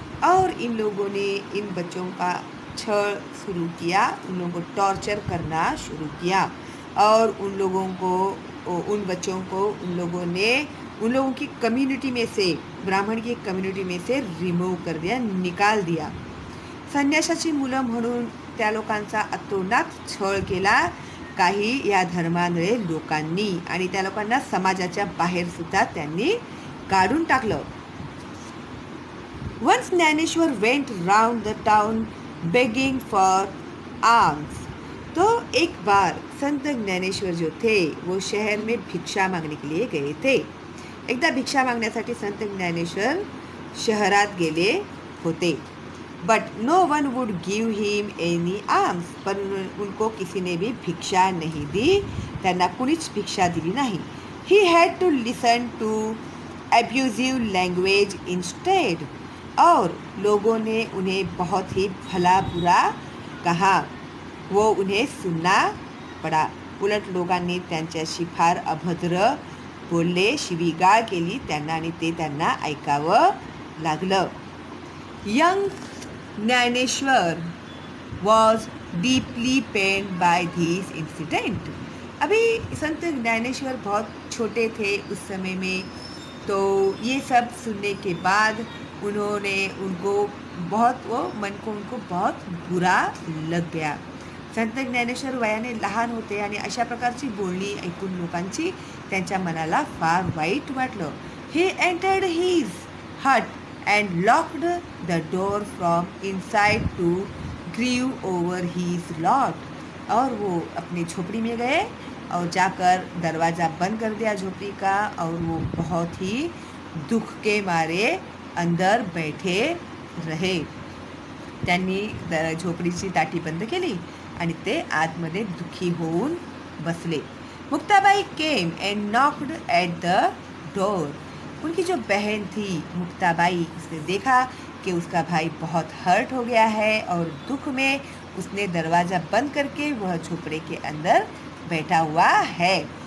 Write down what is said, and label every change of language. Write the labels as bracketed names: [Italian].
[Hindi] और इन लोगों ने इन बच्चों का छळ शुरू किया, उन लोगों को टॉर्चर करना शुरू किया और उन बच्चों को उन लोगों की कम्युनिटी में से, ब्राह्मण की कम्युनिटी में से रिमूव कर दिया, निकाल दिया. [Marathi] संन्यासाची मुलं म्हणून त्या लोकांचा अतोनात छळ केला काही या धर्मांधळे लोकांनी, आणि त्या लोकांना समाजाच्या बाहेर सुद्धा त्यांनी काढून टाकलं. [English] Once Dnyaneshwar went round the town begging for alms. [Hindi] तो एक बार संत ज्ञानेश्वर जो थे वो शहर में भिक्षा मांगने के लिए गए थे. [Marathi] एकदा भिक्षा मागण्यासाठी संत ज्ञानेश्वर शहरात गेले होते. [English] But no one would give him any alms. [Hindi] पर उनको किसी ने भी भिक्षा नहीं दी, [Marathi] त्यांना कुणीच भिक्षा दिली नाही. [English] He had to listen to abusive language instead. [Hindi] और लोगों ने उन्हें बहुत ही भला बुरा कहा, वो उन्हें सुनना पड़ा. [Marathi] उलट लोकांनी त्यांच्याशी फार अभद्र बोलले, शिवीगाळ केली त्यांना आणि ते त्यांना ऐकावं लागलं. [English] Young Dnyaneshwar was deeply pained by these incident. [Hindi] अभी संत ज्ञानेश्वर बहुत छोटे थे उस समय में, तो ये सब सुनने के बाद उनको बहुत बुरा लग गया. [Marathi] संत ज्ञानेश्वर वयाने लहान होते आणि अशा प्रकारची बोलणी ऐकून लोकांची त्यांच्या मनाला फार वाईट वाटलं. [English] He entered his hut and locked the door from inside to grieve over his lot. [Hindi] और वो अपनी झोपड़ी में गए और जाकर दरवाज़ा बंद कर दिया झोपड़ी का, और वो बहुत ही दुख के मारे अंदर बैठे रहे. [Marathi] त्यांनी झोपडीची दाटी बंद केली आणि ते आतमध्ये दुखी होऊन बसले. [English] Muktabai came and knocked at the door. [Hindi] उनकी जो बहन थी मुक्ताबाई, उसने देखा कि उसका भाई बहुत हर्ट हो गया है और दुख में उसने दरवाज़ा बंद करके वह झोपड़े के अंदर बैठा हुआ है.